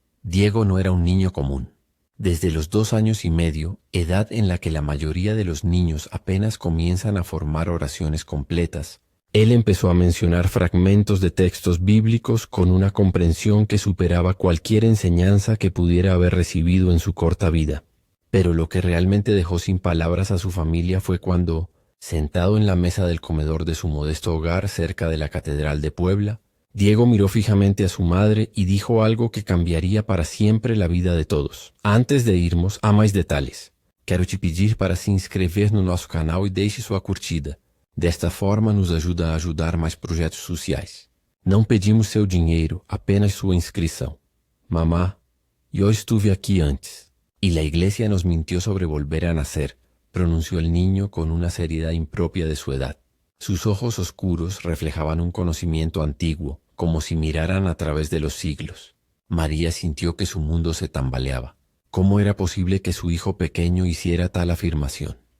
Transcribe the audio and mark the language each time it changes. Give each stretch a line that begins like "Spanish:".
Spanish: Diego no era un niño común. Desde los 2 años y medio, edad en la que la mayoría de los niños apenas comienzan a formar oraciones completas, él empezó a mencionar fragmentos de textos bíblicos con una comprensión que superaba cualquier enseñanza que pudiera haber recibido en su corta vida. Pero lo que realmente dejó sin palabras a su familia fue cuando, sentado en la mesa del comedor de su modesto hogar cerca de la Catedral de Puebla, Diego miró fijamente a su madre y dijo algo que cambiaría para siempre la vida de todos.
Portuguese: Antes de irmos, há mais detalhes. Quero te pedir para se inscrever no nosso canal e deixe sua curtida. Desta forma nos ajuda a ajudar mais projetos sociais. Não pedimos seu dinheiro, apenas sua inscrição.
Spanish: Mamá, yo estuve aquí antes. Y la iglesia nos mintió sobre volver a nacer, pronunció el niño con una seriedad impropia de su edad. Sus ojos oscuros reflejaban un conocimiento antiguo, como si miraran a través de los siglos. María sintió que su mundo se tambaleaba. ¿Cómo era posible que su hijo pequeño hiciera tal afirmación?